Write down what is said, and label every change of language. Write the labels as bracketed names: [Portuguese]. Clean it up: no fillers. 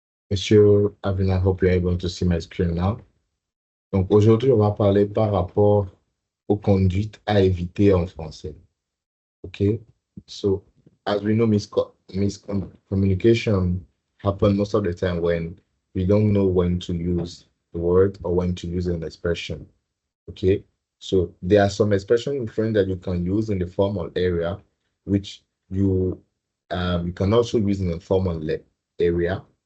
[English] Monsieur Avin, I hope you're able to see my screen now. [French] Donc aujourd'hui, on va parler par rapport aux conduites à éviter en français. [English] Okay? So, as we know, miscommunication happen most of the time when we don't know when to use the word or when to use an expression. Okay? So there are some expressions in French that you can use in the formal area, which you can also use in the area.